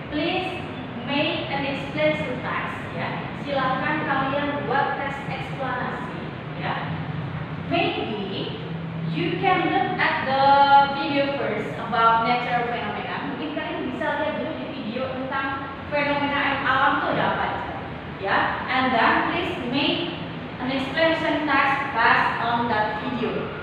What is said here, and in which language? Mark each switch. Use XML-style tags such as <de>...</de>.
<en>Please make an explanation text.</en> <id>Ya, silakan kalian buat teks eksplanasi.</id> <en>Ya, maybe you can look at the video first about natural phenomena.</en> <id>Mungkin kalian bisa lihat dulu di video tentang fenomena alam itu ada apa aja.</id> <en>Ya, and then please make an explanation text based on that video.</en>